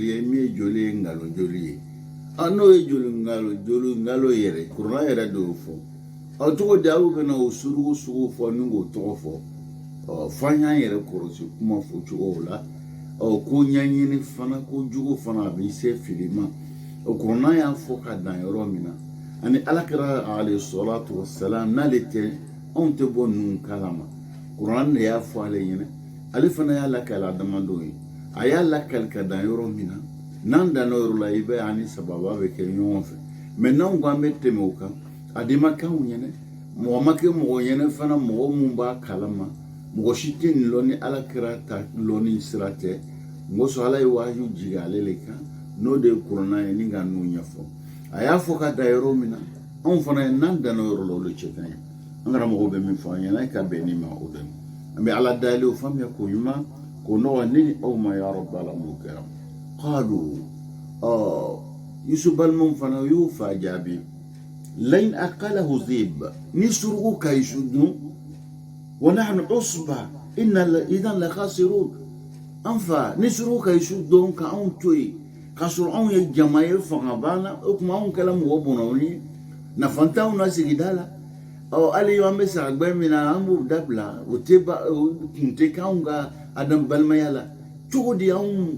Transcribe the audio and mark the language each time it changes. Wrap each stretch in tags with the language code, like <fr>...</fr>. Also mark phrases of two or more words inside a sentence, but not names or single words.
<bm>ye min ye joli ye nkalon joli ye n'o ye joli nkalon yɛrɛ kuranna yɛrɛ de y'o fɔ cogo di aw bɛna o surugu sugu fɔ ni k'o tɔgɔ fɔ f'an y'an yɛrɛ kɔlɔsi kuma fɔ cogow la ko ɲɛɲini fana ko jugu fana a bɛ se fili ma kuranna y'a fɔ ka dan yɔrɔ min na ani alakira alayhi salatu wassalam n'ale tɛ anw tɛ bɔ ninnu kalama kuranna de y'a fɔ ale ɲɛna ale fana y'a lakali adamadenw ye a y'a lakali ka dan yɔrɔ min na n'an danna yɔrɔ la i bɛ ani sababa bɛ kɛ ɲɔgɔn fɛ mais n'anw ko an bɛ tɛmɛ o kan a de ma k'anw ɲɛna mɔgɔ ma kɛ mɔgɔ ɲɛna fana mɔgɔ mun b'a kalama mɔgɔ si tɛ nin lɔn ni alakira ta lɔnni sira tɛ mɔgɔ sɔn ala ye wahyu jigin ale le kan n'o de ye kuranna ye ni ka n'u ɲɛfɔ a y'a fɔ ka da yɔrɔ min na anw fana ye n'an danna yɔrɔ la o de cɛ ka ɲi an karamɔgɔ bɛ min fɔ an ɲɛna ka bɛn ni ma o de an bɛ ala dayɛlɛ o faamuya ko ɲuman ko nɔgɔ ne ni aw ma</bm> <ar>يا ربي</ar> <bm>alamu kɛra qalu Yusu balimaw fana y'o fa jaabi</bm> <ar>لئن أكله الذئب</ar> <bm>ni surugu ka Yusu dun wa</bm> <ar>نحن عصبة إنا إذا لخاسرون</ar> <bm>an fa ni surugu ka Yusu dun ka anw to yen k'a sɔrɔ anw ye jama ye fanga banna o tuma anw kɛla mɔgɔ bɔnɛw ye nafa t'anw na sigida la hali an bɛ saragbɛ min na an b'o dabila o kun tɛ k'anw ka adam balimaya la cogo di anw</bm>